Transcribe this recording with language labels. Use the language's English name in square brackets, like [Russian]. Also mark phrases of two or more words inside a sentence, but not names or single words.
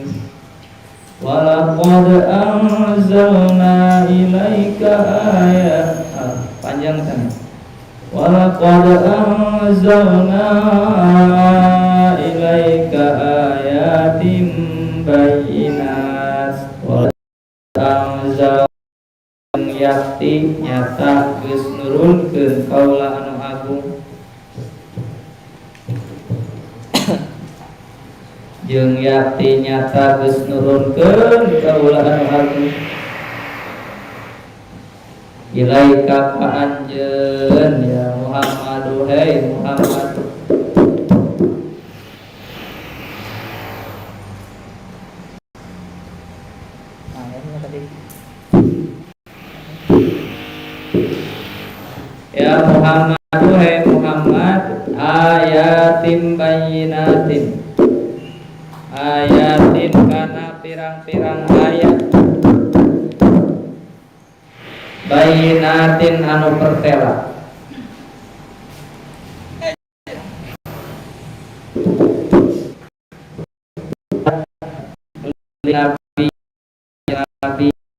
[Arabic] ولقد أنزلنا إليك آيات. [Sundanese] Panjang kan? [Arabic] ولقد أنزلنا إليك آيات بينات. وأنزلنا [Sundanese] yakti nyata geus nurunkeun kaula anu agung jeung yakti nyata geus nurunkeun kaula anu agung ilaika ka anjeun [Arabic] يا محمد [Sundanese] hai Muhammad [Arabic] يا محمد [Sundanese] hai Muhammad [Arabic] آيات بينات آيات [Sundanese] kana pirang-pirang ayat bayyinatin anu pertela nabi nabi